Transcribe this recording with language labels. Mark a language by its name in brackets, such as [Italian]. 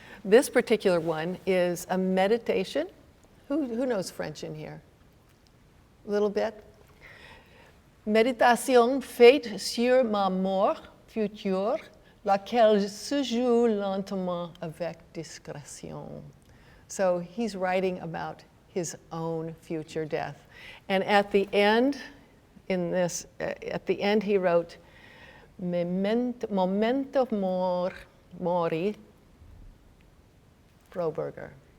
[English] This particular one is a meditation. Who knows French in here? A little bit? [French] Méditation faite sur ma mort future, laquelle se joue lentement avec discrétion. [English] So he's writing about his own future death. And at the end, he wrote, Memento mori, Froberger.